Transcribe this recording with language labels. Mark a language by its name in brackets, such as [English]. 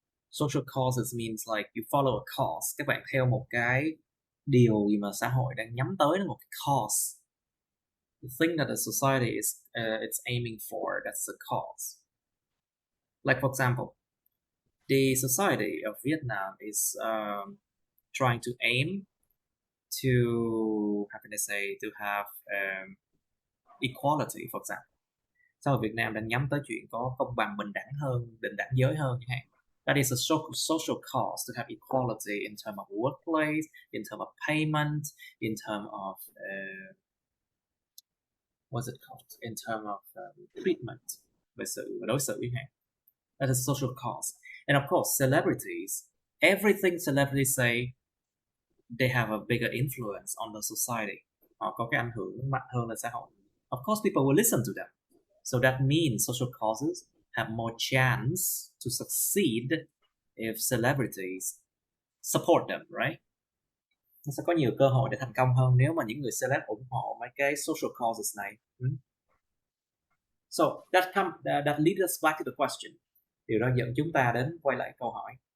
[English] Social causes means like you follow a cause. [Vietnamese] Các bạn theo một cái điều gì mà xã hội đang nhắm tới, một cái cause. [English] The thing that the society is it's aiming for, that's the cause. Like for example, the society of Vietnam is trying to aim to, how can I say, to have equality, for example. [Vietnamese] Xã hội Việt Nam đang nhắm tới chuyện có công bằng, bình đẳng hơn, bình đẳng giới hơn chẳng hạn. [English] That is a social cause, to have equality in terms of workplace, in terms of payment, in terms of what's it called? In terms of treatment, [Vietnamese] về sự đối xử chẳng hạn. [English] That is a social cause. And of course, celebrities, everything celebrities say, they have a bigger influence on the society. [Vietnamese] Họ có cái ảnh hưởng mạnh hơn lên xã hội. [English] Of course, people will listen to them. So that means social causes have more chance to succeed if celebrities support them, right? [Vietnamese] Nó sẽ có nhiều cơ hội để thành công hơn nếu mà những người celeb ủng hộ mấy cái social causes này. [English] So that leads us back to the question. [Vietnamese] Điều đó dẫn chúng ta đến quay lại câu hỏi.